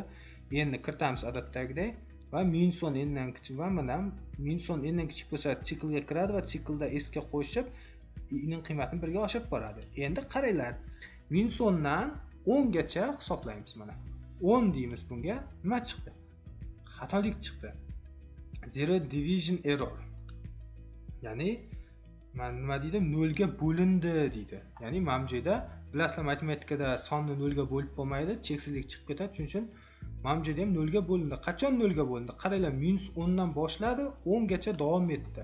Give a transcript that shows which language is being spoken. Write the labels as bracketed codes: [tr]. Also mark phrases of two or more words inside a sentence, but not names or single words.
[uz] Endi kiritamiz odatdagidek va -10 n dan kichik va mana -10 n dan kichik bo'lsa siklga kiradi va siklda s ga qo'shib i ning qiymatini 1 ga oshirib boradi. Endi qaranglar. -10 dan 10 gacha hisoblaymiz mana. 10 deymiz bunga. Nima chiqdi? Xatolik chiqdi. [en] Zero division error. [uz] Ya'ni nima deydi? 0 ga bo'lindi deydi. Ya'ni mana bu joyda bilasizlar, matematikada sonni 0 ga bo'lib bo'lmaydi, cheksizlik chiqib ketadi. Shuning uchun mana bu joyda ham 0 ga bo'lindi. Qachon 0 ga bo'lindi? Qaranglar, -10 dan boshladi, 10 gacha davom etdi.